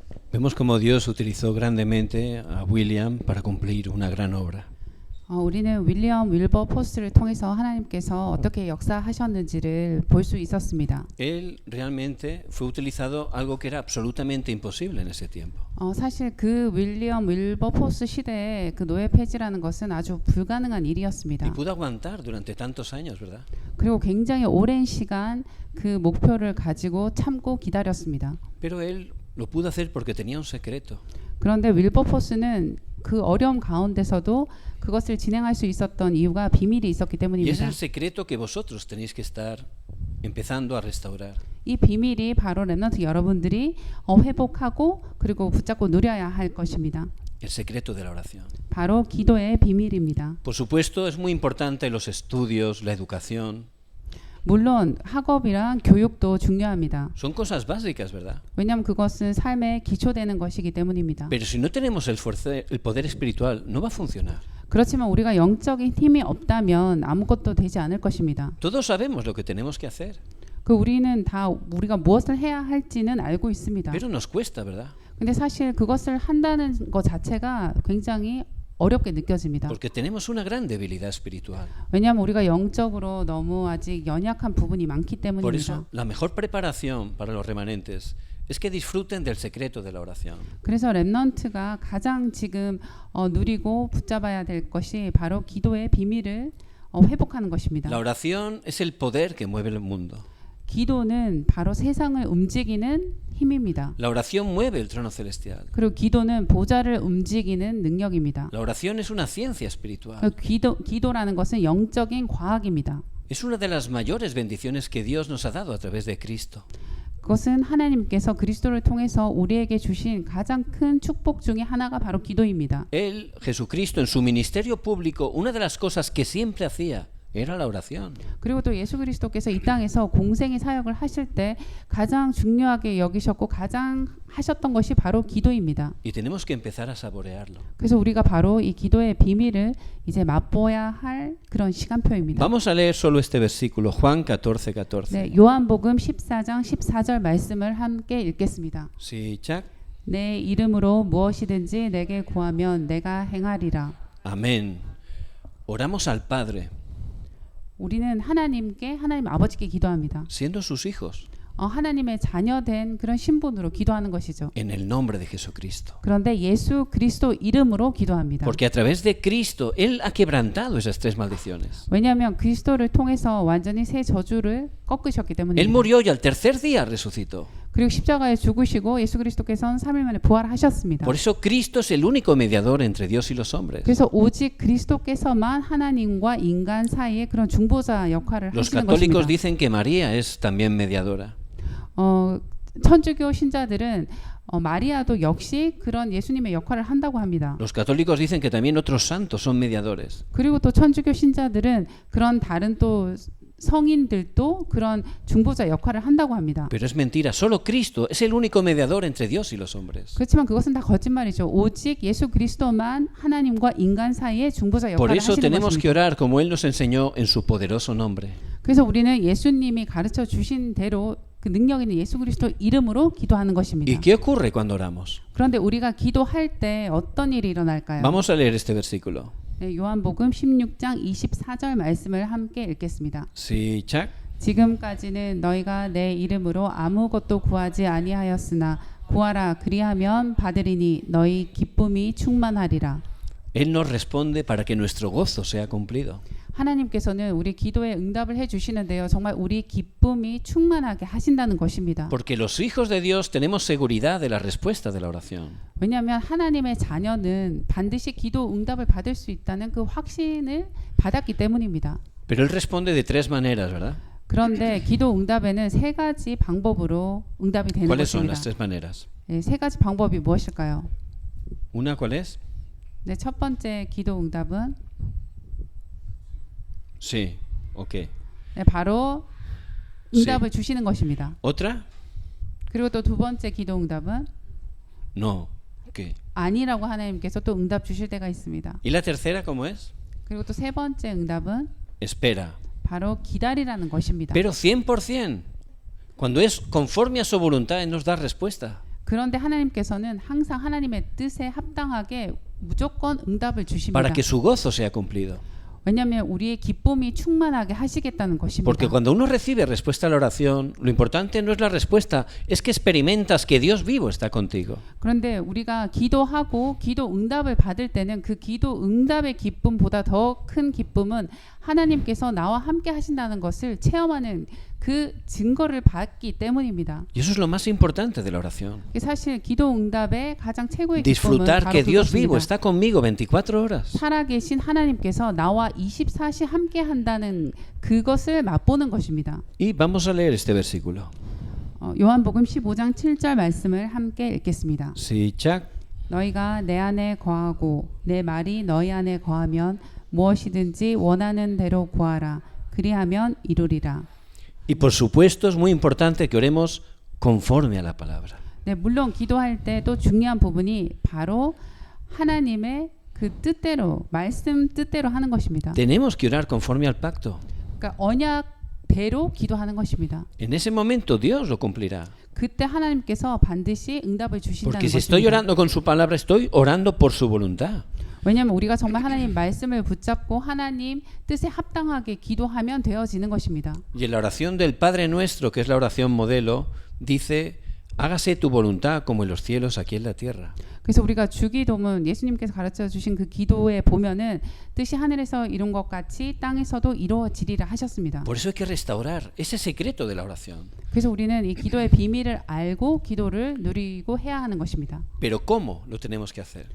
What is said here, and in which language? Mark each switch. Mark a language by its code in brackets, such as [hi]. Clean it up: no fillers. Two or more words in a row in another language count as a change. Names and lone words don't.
[es] Vemos cómo Dios utilizó grandemente a William para cumplir una gran obra. [ko] 우리는 윌리엄 윌버포스를 통해서 하나님께서 어떻게 역사하셨는지를 볼 수 있었습니다. [es] Él realmente fue utilizado algo que era absolutamente imposible en ese tiempo. [ko] 사실 그 윌리엄 윌버포스 시대에 그 노예 폐지라는 것은 아주 불가능한 Y 일이었습니다. [es] pudo aguantar durante tantos años, ¿verdad? [ko] 그리고 굉장히 오랜 시간 그 목표를 가지고 참고 기다렸습니다. [es] Pero él lo pudo hacer porque tenía un secreto. [ko] 그런데 윌버포스는 그 어려움 가운데서도 그것을 진행할 수 있었던 이유가 비밀이 있었기 [es] Y ese es [ko] 때문입니다. [es] el secreto que vosotros tenéis que estar empezando a restaurar. [ko] 이 비밀이 바로 렘넌트 여러분들이 회복하고 그리고 붙잡고 누려야 할 것입니다. [es] El secreto de la oración. [ko] 바로 기도의 비밀입니다. [es] Por supuesto, es muy importante los estudios, la educación. [ko] 물론 학업이랑 교육도 중요합니다. [es] Son cosas básicas, ¿verdad? [ko] 왜냐하면 그것은 삶에 기초되는 것이기 때문입니다. [es] Pero si no tenemos el poder espiritual, no va a funcionar. [ko] 그렇지만 우리가 영적인 힘이 없다면 아무것도 되지 않을 것입니다. [es] Todos sabemos lo que tenemos que hacer, [ko] 우리는 다 우리가 무엇을 해야 할지는 알고 있습니다. [es] pero nos cuesta, ¿verdad? [ko] 근데 사실 그것을 한다는 것 자체가 굉장히 어렵게 느껴집니다. [es] Porque tenemos una gran debilidad espiritual. [ko] 왜냐하면 우리가 영적으로 너무 아직 연약한 부분이 많기 Por 때문입니다. [es] eso, la mejor preparación para los remanentes es que disfruten del secreto de la oración. [ko] 그래서 렘넌트가 가장 지금 누리고 붙잡아야 될 것이 바로 기도의 비밀을 회복하는 것입니다. [es] La oración es el poder que mueve el mundo. [ko] 기도는 바로 세상을 움직이는 힘입니다. [es] La oración mueve el trono celestial. [ko] 그리고 기도는 보좌를 움직이는 능력입니다. [es] La oración es una ciencia espiritual. [ko] 기도라는 것은 영적인 과학입니다. [es] Es una de las mayores bendiciones que Dios nos ha dado a través de Cristo. [ko] 그것은 하나님께서 그리스도를 통해서 우리에게 주신 가장 큰 축복 중에 하나가 바로 기도입니다. [es] Él, Jesucristo, en su ministerio público, una de las cosas que siempre hacía era la oración. [ko] 그리고 또 예수 그리스도께서 이 땅에서 공생의 사역을 하실 때 가장 중요하게 여기셨고 가장 하셨던 것이 바로 기도입니다. [es] Y tenemos que empezar a saborearlo. [ko] 그래서 우리가 바로 이 기도의 비밀을 이제 맛보아야 할 그런 시간표입니다. [es] Vamos a leer solo este versículo, Juan 14:14. [ko] 네, 요한복음 14장 14절 말씀을 함께 읽겠습니다. 시작. 내 이름으로 무엇이든지 내게 구하면 내가 행하리라. [es] Amén. Oramos al Padre, [ko] 우리는 하나님께 하나님 아버지께 기도합니다. [es] siendo sus hijos, [ko] 하나님의 자녀된 그런 신분으로 기도하는 것이죠. [es] en el nombre de Jesucristo. [ko] 그런데 예수 그리스도 이름으로 기도합니다. [es] Porque a través de Cristo, Él ha quebrantado esas tres maldiciones. [ko] 왜냐하면 그리스도를 통해서 완전히 새 저주를 꺾으셨기 Él 때문입니다. [es] murió y al tercer día resucitó. [ko] 그리고 십자가에 죽으시고 예수 그리스도께서는 3일 만에 부활하셨습니다. [es] Por eso Cristo es el único mediador entre Dios y los hombres. [ko] 그래서 오직 그리스도께서만 하나님과 인간 사이에 그런 중보자 역할을 Los 하시는 católicos 것입니다. [es] dicen que María es también mediadora. [ko] 천주교 신자들은 마리아도 역시 그런 예수님의 역할을 한다고 합니다. [es] Los católicos dicen que también otros santos son mediadores. [ko] 그리고 또 천주교 신자들은 그런 다른 또 성인들도 그런 중보자 역할을 한다고 합니다. [es] Pero es mentira, solo Cristo es el único mediador entre Dios y los hombres. [ko] 그렇지만 그것은 다 거짓말이죠. 오직 예수 그리스도만 하나님과 인간 사이에 중보자 Por 역할을 eso 하시는 [es] tenemos que [ko] 것입니다. [es] orar como Él nos enseñó en su poderoso nombre. [ko] 그래서 우리는 예수님이 가르쳐 주신 대로 그 능력 있는 예수 그리스도 이름으로 기도하는 것입니다. [es] ¿Y qué ocurre cuando oramos? [ko] 그런데 우리가 기도할 때 어떤 일이 일어날까요? [es] Vamos a leer este versículo. [ko] 네, 요한복음 16장 24절 말씀을 함께 읽겠습니다. 시작. 지금까지는 너희가 내 이름으로 아무것도 구하지 아니하였으나 구하라 그리하면 받으리니 너희 기쁨이 충만하리라. [es] Él nos responde para que nuestro gozo sea cumplido. [ko] 하나님께서는 우리 기도에 응답을 해주시는데요. 정말 우리 기쁨이 충만하게 하신다는 것입니다. [es] Porque los hijos de Dios tenemos seguridad de la respuesta de la oración. [ko] 왜냐하면 하나님의 자녀는 반드시 기도 응답을 받을 수 있다는 그 확신을 받았기 때문입니다. [es] Pero Él responde de tres maneras, ¿verdad? [ko] 그런데 기도 응답에는 세 가지 방법으로 응답이 되는 [es] ¿Cuáles son [ko] 것입니다. [es] las tres maneras? [ko] 네, 세 가지 방법이 무엇일까요? [es] Una, ¿cuál es? [ko] 네, 첫 번째 기도 응답은 [es] Sí, ok. [ko] 네, 바로 응답을 주시는 것입니다. [es] ¿Otra? [ko] 그리고 또 두 번째 기도 응답은 [es] No. ¿Qué? [ko] 아니라고 하나님께서 또 응답 주실 때가 있습니다. [es] ¿Y la tercera cómo es? [ko] 그리고 또 세 번째 응답은 [es] Espera. [ko] 바로 기다리라는 것입니다. [es] Pero 100%. Cuando es conforme a su voluntad, Él nos da respuesta. [ko] 그런데 하나님께서는 항상 하나님의 뜻에 합당하게 무조건 응답을 주십니다. [es] para que su gozo sea cumplido. [ko] 왜냐하면 우리의 기쁨이 충만하게 하시겠다는 것입니다. [es] Porque cuando uno recibe respuesta a la oración, lo importante no es la respuesta, es que experimentas que Dios vivo está contigo. [ko] 그런데 우리가 기도하고 기도 응답을 받을 때는 그 기도 응답의 기쁨보다 더 큰 기쁨은 하나님께서 나와 함께 하신다는 것을 체험하는 그 증거를 받기 때문입니다. [es] Y eso es lo más importante de la oración. [ko] 사실 기도 응답의 가장 최고의 기쁨은 Disfrutar 바로 [es] que Dios vivo [ko] 그것입니다. [es] está conmigo 24 horas. [ko] 살아계신 하나님께서 나와 24시 함께 한다는 그것을 맛보는 것입니다. [es] Y vamos a leer este versículo. [ko] 요한복음 15장 7절 말씀을 함께 읽겠습니다. 시작. 너희가 내 안에 거하고 내 말이 너희 안에 거하면 무엇이든지 원하는 대로 구하라. 그리하면 이루리라. [es] Y por supuesto es muy importante que oremos conforme a la palabra. [ko] 네, 물론 기도할 때 또 중요한 부분이 바로 하나님의 그 뜻대로 말씀 뜻대로 하는 것입니다. [es] Tenemos que orar conforme al pacto. [ko] 그러니까 언약대로 기도하는 것입니다. [es] En ese momento Dios lo cumplirá. [ko] 그때 하나님께서 반드시 응답을 주신다는 [es] Porque si estoy [ko] 것입니다. [es] orando con su palabra, estoy orando por su voluntad. [ko] 왜냐하면 우리가 정말 하나님 말씀을 붙잡고 하나님 뜻에 합당하게 기도하면 되어지는 것입니다. [es] Y en la oración del Padre Nuestro, que es la oración modelo, dice, hágase tu voluntad como en los cielos, aquí en la tierra. [ko] 그래서 우리가 주기도문 예수님께서 가르쳐 주신 그 기도에 보면은 뜻이 하늘에서 이룬 것 같이 땅에서도 이루어지리라 하셨습니다. [es] Por eso hay que restaurar ese secreto de la oración. [ko] 그래서 우리는 이 기도의 비밀을 알고 기도를 누리고 해야 하는 것입니다. [es] Pero ¿cómo lo tenemos que hacer?